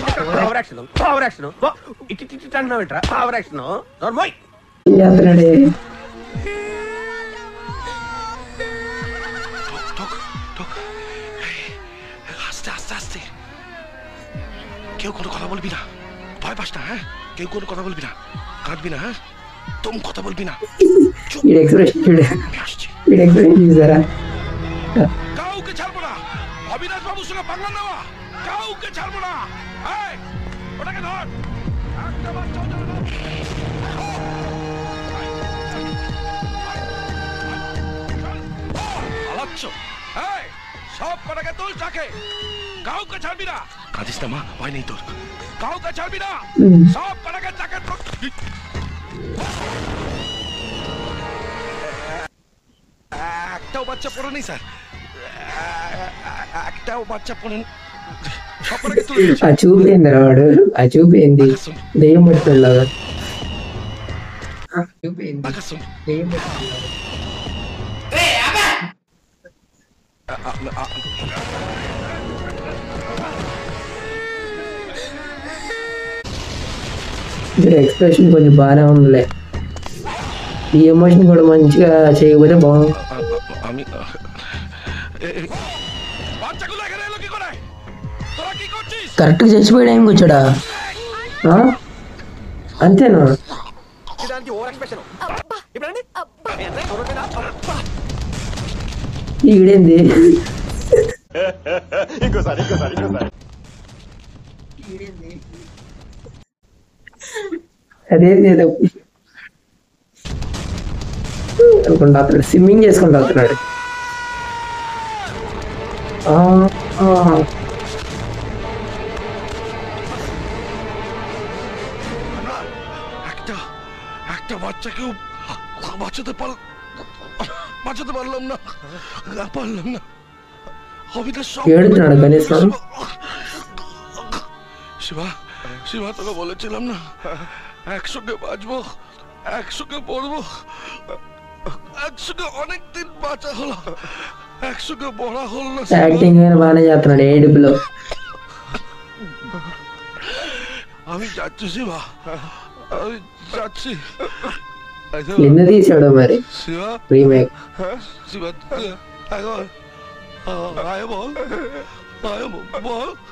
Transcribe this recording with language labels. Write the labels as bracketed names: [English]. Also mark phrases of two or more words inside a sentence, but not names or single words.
[Telugu] చేస్తున్నాడే [Bangla] আস্তে আস্তে আস্তে, কেউ কোনো কথা বলবি না, ভয় পাস না। হ্যাঁ, কেউ কোনো কথা বলবি না, কাঁদবি না। হ্যাঁ, তুম কথা বলবি না। [Telugu] వీడి ఎక్స్ప్రెషన్ చూడు, [Bangla] আসছি, [Telugu] వీడి ఎక్స్ప్రెషన్ చూసారా? [Bangla] কাউকে ছাড়বো না। অবিনাশ বাবুর সঙ্গে পাঙ্গা নেওয়া, কাউকে ছাড়বো না। এই, ওটাকে ধর, একটা বাচ্চাও যেন না। পালাচ্ছ? এই, সব কটাকে তুল চাকে, কাউকে ছাড়বি না। কাঁদিস না মা, ভয় নেই তোর, কাউকে ছাড়বি না। সব কটাকে চাকে একটাও বাচ্চা পড়ে নেই স্যার, একটাও বাচ্চা পড়ে নেই। সব কটাকে তুলে [Telugu] ఆ చూపు ఏందిరా వాడు, ఆ చూపు ఏంది? దెయ్యం పట్టుకోలాగా చూపు ఏంది? దెయ్యం పట్టుకోలాగా. ఎక్స్ప్రెషన్ కొంచెం బాగానే ఉందిలే, ఈ ఎమోషన్ కూడా మంచిగా చేయకపోతే బాగుంది. [Bangla] আমি বাচ্চাগুলো এখানে এলো কি করে? তোরা কি করছিস? [Telugu] కరెక్ట్గా చచ్చిపోయే టైంకి వచ్చాడా? ఆ? అంతేనా? ఈడేంది? అదేంది ఏదో అనుకుంటా, అతడు స్విమ్మింగ్ చేసుకుంటూ వస్తున్నాడు. [Bangla] একটা একটা বাচ্চাকেও বাঁচাতে পারলাম না, পারলাম না। অবিনাশ সব [Telugu] ఏడుతున్నాడు కనీసం. [Bangla] শিবা, শিবা তোকে বলেছিলাম না একসঙ্গে বাঁচবো, একসঙ্গে পড়বো, একসঙ্গে অনেকদিন বাঁচা হলো, একসঙ্গে বড়া হল না। [Telugu] యాక్టింగ్ అయినా బాగానే చేస్తున్నాడు ఏడుపులో. [Bangla] আমি যাচ্ছি শিবা, আমি যাচ্ছি। [Telugu] ఎందుకు తీసాడు మరి [Bangla] শিবা, [Telugu] రీమేక్? [Bangla] শিবা এখন আয় বল, আয় বল।